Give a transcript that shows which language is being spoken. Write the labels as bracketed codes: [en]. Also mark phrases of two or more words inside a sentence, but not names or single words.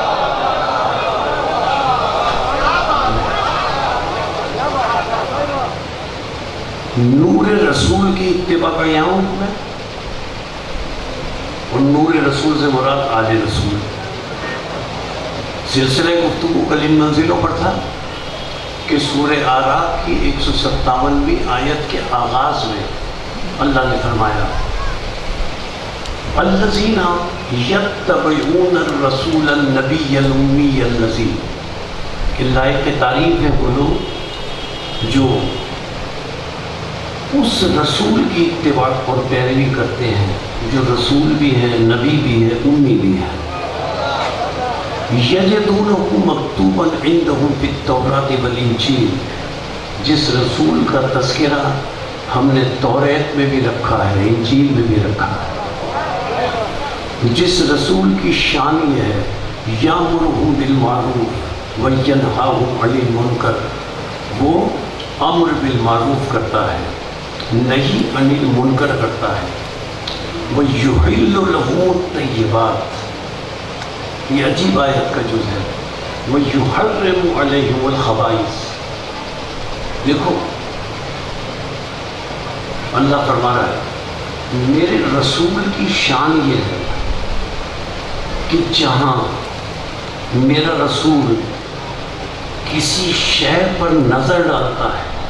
[hi] नूर रसूल की इत्तिबा का यहाँ मैं, और नूर रसूल से मुराद आले रसूल। सिलसिले गुफ्तगू कल इन मंजिलों पर था कि सूरह आराफ की 157वीं आयत के आगाज में अल्लाह ने फरमाया, [ar] الذين يتبعون الرسول النبي الأمي الذي, [hi] कि लायक तारीफ है वो लोग जो उस रसूल की इत्तिबा और पैरवी करते हैं जो रसूल भी है, नबी भी है, उम्मी भी है। [ar] يجدونه مكتوبا عندهم في التوراة والإنجيل, [hi] जिस रसूल का तज़किरा हमने तौरात में भी रखा है, इंजील में भी रखा है। जिस रसूल की शान ये है, [ar] يأمرهم بالمعروف وينهاهم عن المنكر, [hi] वो [ar] أمر بالمعروف [hi] करता है, नहीं [ar] عن المنكر [hi] करता है। [ar] ويحل لهم الطيبات, [hi] ये अजीब आयत का जुज़ है। [ar] ويحرم عليهم الخبائث, [hi] देखो अल्लाह फरमा रहा है मेरे रसूल की शान ये है कि जहाँ मेरा रसूल किसी शय पर नज़र डालता है,